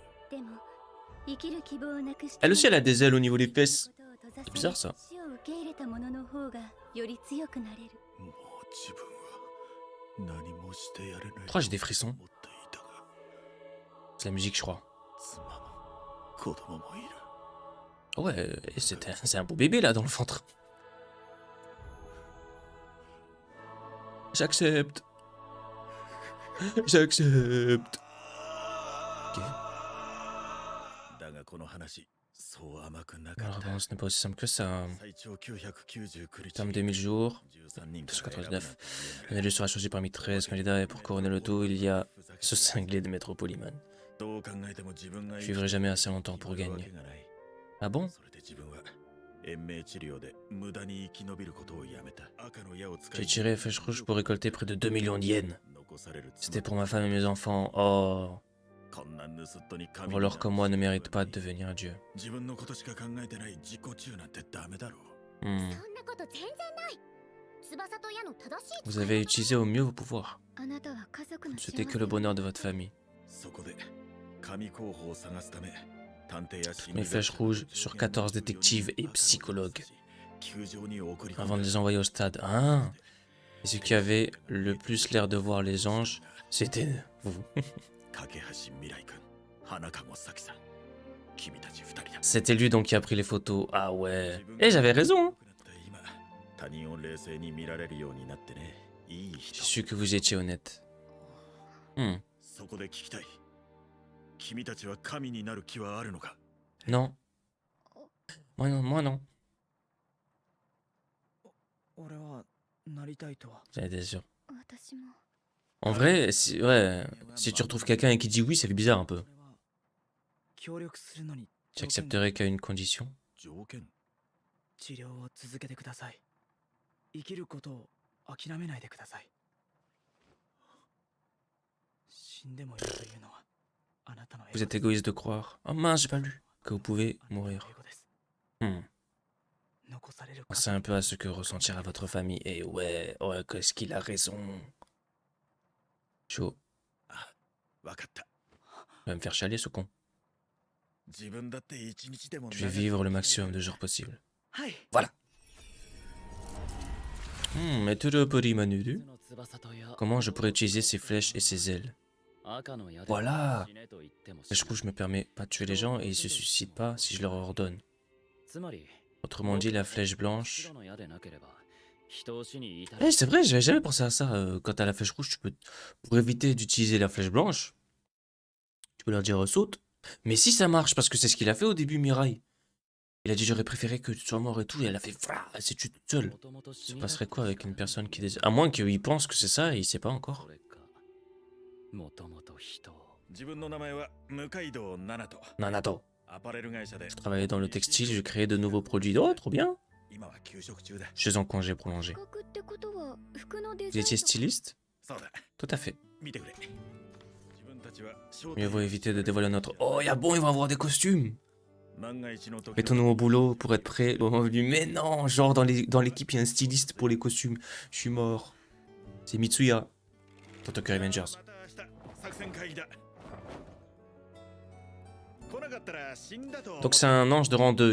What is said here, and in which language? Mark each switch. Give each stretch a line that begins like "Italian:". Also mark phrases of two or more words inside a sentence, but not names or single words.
Japanese: でも生きる希望をなくして
French: Elle aussi, elle a des ailes au niveau des fesses. C'est bizarre, ça.
Japanese: 死を受け入れたものの方がより強くなれるもう自分は何もしてやれない。
French: Pourquoi j'ai des frissons?
Japanese: 思っていたが、
French: C'est la musique, je crois.
Japanese: 妻も子供もいる。
French: Ouais, c'est un beau bébé là dans le ventre. J'accepte. J'accepte. Ok.
Japanese: だがこの話、そう甘くなか
French: Alors
Japanese: った
French: bon, ce n'est pas aussi simple que ça. hein.
Japanese: 最長999日
French: Terme 2000 jours,
Japanese: 13 人から選ぶなんて 299. 言えない
French: Un élu sera choisi parmi 13 candidats et pour couronner le tout, il y a ce cinglé de Métropoliman.
Japanese: どう考えても自分が
French: Je vivrai jamais assez longtemps pour gagner. Ah bon?
Japanese: それで自分は延命治療で無駄に生き延びることをやめた。赤の矢を使
French: J'ai
Japanese: い
French: tiré flèche rouge pour récolter près de 2 millions d'yens.
Japanese: 残される妻
French: C'était pour ma femme et mes enfants. Oh,
Japanese: こんな盗っ人に神
French: un voleur comme moi ne mérite pas de devenir Dieu.
Japanese: 自分のことしか考えてない自己中なんてダメだろう。 Hmm. そんなこと全然ない翼と矢の正しい
French: Vous avez utilisé au mieux vos pouvoirs.
Japanese: あなたは家族の
French: Ne
Japanese: 幸
French: souhaitez
Japanese: せ
French: que le bonheur de votre famille.
Japanese: そこで神候補を探すため探偵や心
French: Mes
Japanese: 理
French: flèches
Japanese: 学者
French: rouges sur 14 détectives et psychologues
Japanese: 球場に送り込んだ
French: avant de les envoyer au stade. Ah! Et ceux qui avaient le plus l'air de voir les anges, c'était vous.
Japanese: 架橋未来君、花籠咲さん、君たち二人だ。
French: C'était lui donc qui a pris les photos. Ah ouais. Et j'avais raison.
Japanese: 今他人を冷静に見られるようになってね。いい
French: J'ai
Japanese: 人。
French: su que vous étiez honnête. Hmm.
Japanese: そこで聞きたい。君たちは神になる気はあるのか。
French: Non. Moi non, moi non.
Japanese: 俺はなりたいとは。
French: J'en étais sûr.
Japanese: 私も
French: En vrai, si, ouais, si tu retrouves quelqu'un et qui dit oui, ça fait bizarre un peu.
Japanese: 俺は協力するのに
French: J'accepterai qu'à une condition.
Japanese: 条件。治療を続けてください。生きることを諦めないでください。死んでもいいというのはあなたの
French: Vous êtes égoïste de croire. Oh mince, j'ai pas lu. Que vous pouvez mourir.
Japanese: 英語です。 Hmm. 残される
French: C'est un peu à ce que ressentira votre famille. Et ouais, ouais, qu'est-ce qu'il a raison. Chaud.
Japanese: わかった。
French: Il va me faire chialer ce con.
Japanese: 自分だって一日でも
French: Je vais vivre le maximum de jours possible.
Japanese: はい。
French: Mais tout le petit Manuru.
Japanese: の翼と矢
French: Comment je pourrais utiliser ses flèches et ses ailes?
Japanese: 赤の矢で
French: Voilà.
Japanese: 死ねと言っても
French: Flèche rouge me permet pas de tuer les gens et ils se suicident pas si je leur ordonne.
Japanese: つまり
French: Autrement dit, la flèche blanche.
Japanese: 白の矢でなければ人を死に至
French: Eh, c'est vrai, j'avais jamais pensé à ça. Quand t'as la flèche rouge, tu peux. Pour éviter d'utiliser la flèche blanche, tu peux leur dire saute. Mais si ça marche, parce que c'est ce qu'il a fait au début, Mirai. Il a dit j'aurais préféré que tu sois mort et tout, et elle a fait. Elle s'est tuée toute seule.
Japanese: 元々死
French: Se
Japanese: に
French: passerait quoi avec une personne qui désire. À moins qu'il pense que c'est ça et il sait pas encore.
Japanese: それかもともと人を自分の名前は向海道七と Nanato. アパレル会社で
French: Je travaillais dans le textile, je créais de nouveaux produits. Oh, trop bien.
Japanese: 今は休職中だ。
French: Je suis en congé prolongé.
Japanese: 資格ってことは服のデ
French: Vous
Japanese: ザイン
French: étiez styliste?
Japanese: そうだ。
French: Tout à fait.
Japanese: 見てくれ。
French: Mieux vaut éviter de dévoiler notre... Oh, y'a bon, ils vont avoir des costumes. Mettons-nous au boulot pour être prêts au moment venu. Mais non, genre dans l'équipe, il y a un styliste pour les costumes. Je suis mort. C'est Mitsuya. Tokyo Revengers. Donc c'est un ange de rang 2.